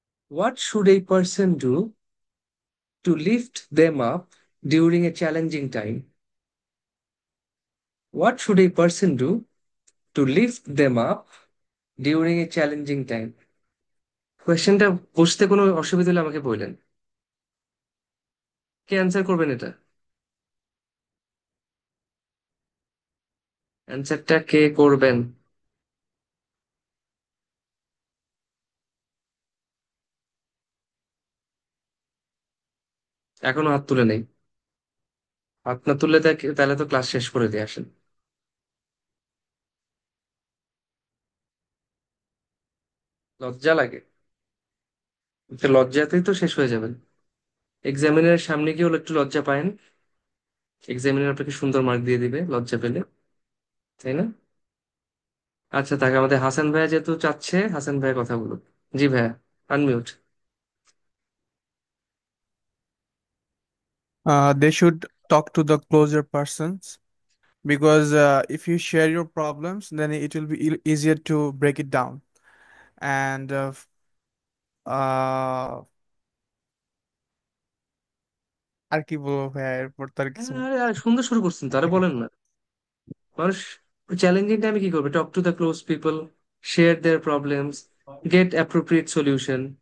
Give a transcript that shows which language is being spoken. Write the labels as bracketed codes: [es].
[en] What should a person do to lift them up during a challenging time? What should a person do to lift them up during a challenging time? [bn] কোয়েশ্চেনটা বুঝতে কোনো অসুবিধা হলে আমাকে বললেন। কে answer করবেন এটা? অ্যান্সারটা কে করবেন? এখনো হাত তুলে নেই। হাত না তুললে তাহলে তো ক্লাস শেষ করে দিয়ে আসেন। লজ্জা লাগে? তো লজ্জাতেই তো শেষ হয়ে যাবেন। এক্সামিনারের সামনে গিয়ে একটু লজ্জা পায়েন, এক্সামিনার আপনাকে সুন্দর মার্ক দিয়ে দিবে লজ্জা পেলে, তাই না? আচ্ছা, তাকে আমাদের হাসান ভাইয়া যেহেতু চাচ্ছে, হাসান ভাইয়া কথা বলুক। জি ভাইয়া, unmute. [en] They should talk to the closer persons because if you share your problems, then it will be easier to break it down. [bn] And uh, আর কি বলবো ভাইয়া, এরপর তার কিছু আরে আরে, সুন্দর শুরু করছেন তো, আরে বলেন না। মানুষ চ্যালেঞ্জিং টাইমে কি করবে? [en] Talk to the close people, share their problems, get appropriate solution.